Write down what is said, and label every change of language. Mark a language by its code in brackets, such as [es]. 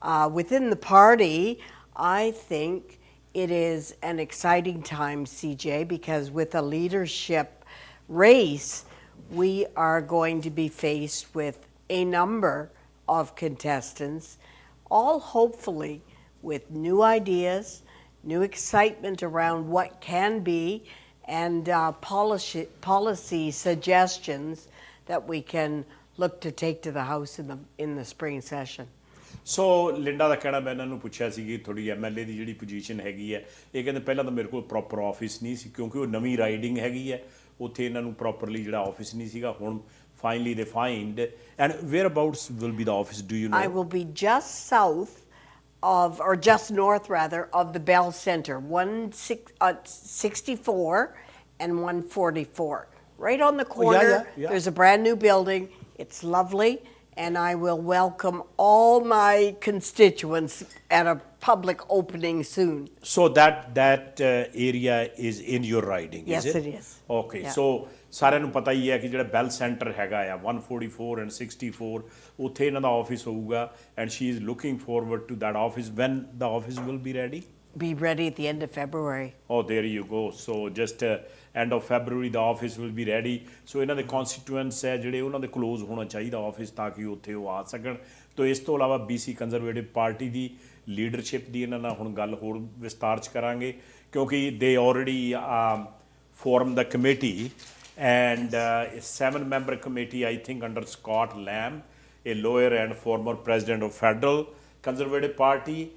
[en] Within the party, I think it is an exciting time, CJ, because with a leadership race, we are going to be faced with a number of contestants, all hopefully with new ideas, new excitement around what can be, and policy suggestions that we can look to take to the House in the spring session. [pa] So Linda ਦਾ ਕਹਿਣਾ, ਮੈਂ ਇਹਨਾਂ ਨੂੰ ਪੁੱਛਿਆ ਸੀ ਕਿ ਤੁਹਾਡੀ MLA ਦੀ ਜਿਹੜੀ position ਹੈਗੀ ਹੈ, ਇਹ ਕਹਿੰਦੇ ਪਹਿਲਾਂ ਤਾਂ ਮੇਰੇ ਕੋਲ ਪ੍ਰੋਪਰ ਆਫਿਸ ਨਹੀਂ ਸੀ, ਕਿਉਂਕਿ ਉਹ ਨਵੀਂ ਰਾਈਡਿੰਗ ਹੈਗੀ ਹੈ, ਉੱਥੇ ਇਹਨਾਂ ਨੂੰ ਪ੍ਰੋਪਰਲੀ ਜਿਹੜਾ ਆਫਿਸ ਨਹੀਂ ਸੀਗਾ. ਹੁਣ [en] finally they find. And whereabouts will be the office, do you know? I will be just south of, or just north rather, of the Bell Center, 164 and 144. Right on the corner, there's a brand new building. It's lovely. And I will welcome all my constituents at a public opening soon. So that area is in your riding, yes, is it? Yes, it is. Okay, yeah. [pa] So ਸਾਰਿਆਂ ਨੂੰ ਪਤਾ ਹੀ ਹੈ ਕਿ ਜਿਹੜਾ ਬੈਲ centre ਹੈਗਾ ਆ 144 and 64, ਉੱਥੇ ਇਹਨਾਂ ਦਾ ਆਫਿਸ ਹੋਊਗਾ, [en] and she is looking forward to that office. When the office will be ready? Be ready at the end of February. Oh, there you go. So just end of February the office will be ready. [pa] So ਇਹਨਾਂ ਦੇ constituents ਹੈ ਜਿਹੜੇ, ਉਹਨਾਂ ਦੇ close ਹੋਣਾ ਚਾਹੀਦਾ office, ਤਾਂ ਕਿ ਉੱਥੇ ਉਹ ਆ ਸਕਣ. ਤੋ ਇਸ ਤੋਂ ਇਲਾਵਾ BC ਕੰਜ਼ਰਵੇਟਿਵ ਪਾਰਟੀ ਦੀ ਲੀਡਰਸ਼ਿਪ ਦੀ ਇਹਨਾਂ ਨਾਲ ਹੁਣ ਗੱਲ ਹੋਰ ਵਿਸਤਾਰ 'ਚ ਕਰਾਂਗੇ, ਕਿਉਂਕਿ [en] they already formed the committee, and a 7-member committee, I think, under Scott Lamb, a lawyer and former president of Federal Conservative Party.